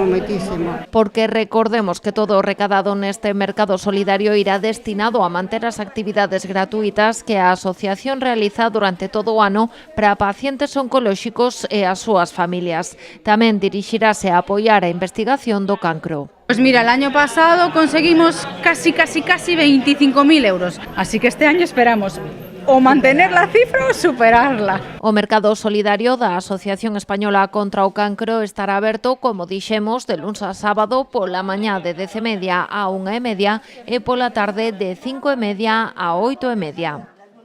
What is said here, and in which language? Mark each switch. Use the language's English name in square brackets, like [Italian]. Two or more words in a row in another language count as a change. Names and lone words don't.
[Galician] Porque recordemos que todo o recadado neste mercado solidario irá destinado a manter as actividades gratuitas que a asociación realiza durante todo o ano para pacientes oncolóxicos e as súas familias. Tamén dirixirase a apoiar a investigación do cancro. [Spanish] Pues mira, el año pasado conseguimos casi 25.000 euros, así que este año esperamos o mantener la cifra o superarla. [Galician] O mercado solidario da Asociación Española contra o Cancro estará aberto, como dixemos, de luns a sábado pola mañá de 10:30 a 1:30 e pola tarde de 5:30 a 8:30.